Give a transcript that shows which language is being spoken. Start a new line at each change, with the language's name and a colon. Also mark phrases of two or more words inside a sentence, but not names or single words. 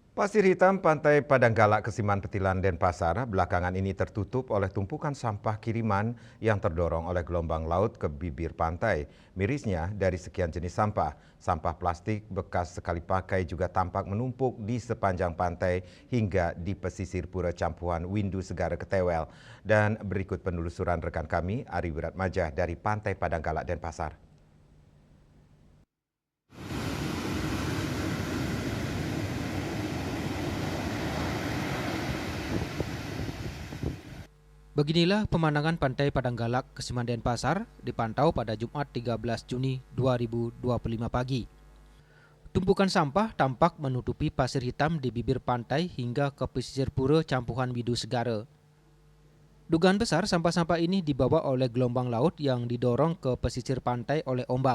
Indonesian: Pasir hitam Pantai Padanggalak Kesiman Petilan Denpasar belakangan ini tertutup oleh tumpukan sampah kiriman yang terdorong oleh gelombang laut ke bibir pantai. Mirisnya, dari sekian jenis sampah, sampah plastik bekas sekali pakai juga tampak menumpuk di sepanjang pantai hingga di pesisir Pura Campuhan Windu Segara Ketewel. Dan berikut penelusuran rekan kami, Ari Wiratmajah dari Pantai Padanggalak Denpasar. Beginilah pemandangan Pantai Padanggalak, Kesiman Denpasar dipantau pada Jumat 13 Juni 2025 pagi. Tumpukan sampah tampak menutupi pasir hitam di bibir pantai hingga ke pesisir Pura Campuhan Widu Segara. Dugaan besar sampah-sampah ini dibawa oleh gelombang laut yang didorong ke pesisir pantai oleh ombak.